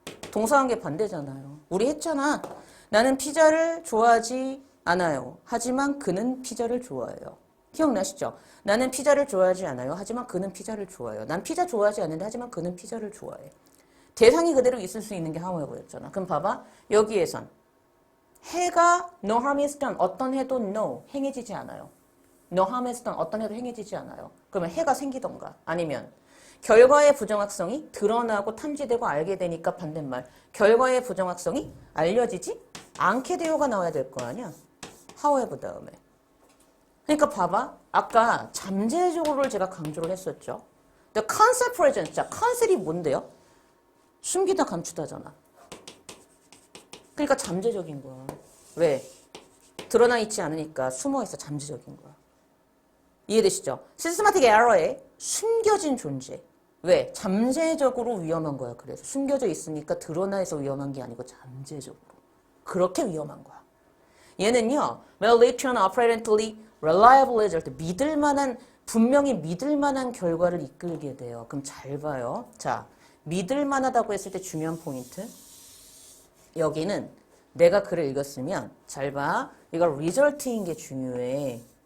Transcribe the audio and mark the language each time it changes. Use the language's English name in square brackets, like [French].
[Korean] 동사관계 반대잖아요. 우리 했잖아. 나는 피자를 좋아하지 않아요. 하지만 그는 피자를 좋아해요. 기억나시죠? 나는 피자를 좋아하지 않아요. 하지만 그는 피자를 좋아해요. 난 피자 좋아하지 않는데 하지만 그는 피자를 좋아해. 대상이 그대로 있을 수 있는 게 however였잖아. 그럼 봐봐. 여기에선 해가 [English] no harm is done. [Korean] 어떤 해도 no. 행해지지 않아요. [English] no harm is done. [Korean] 어떤 해도 행해지지 않아요. 그러면 해가 생기던가 아니면 결과의 부정확성이 드러나고 탐지되고 알게 되니까 반대말. 결과의 부정확성이 알려지지 않게 되어가 나와야 될 거 아니야. however 다음에. 그러니까 봐봐. 아까 잠재적으로를 제가 강조를 했었죠. [English] The concept present. [Korean] 자, 컨셉이 뭔데요? 숨기다 감추다잖아. 그러니까 잠재적인 거야. 왜? 드러나 있지 않으니까 숨어 있어. 잠재적인 거야. 이해되시죠? 시스테마틱 에러의 숨겨진 존재. 왜? 잠재적으로 위험한 거야. 그래서 숨겨져 있으니까 드러나 있어 위험한 게 아니고 잠재적으로. 그렇게 위험한 거야. 얘는요. [English] will lead to an apparently reliable result. [Korean] 믿을 만한, 분명히 믿을 만한 결과를 이끌게 돼요. 그럼 잘 봐요. 자, 믿을 만하다고 했을 때 중요한 포인트. 여기는 내가 글을 읽었으면 잘 봐. 이거 result인 게 중요해.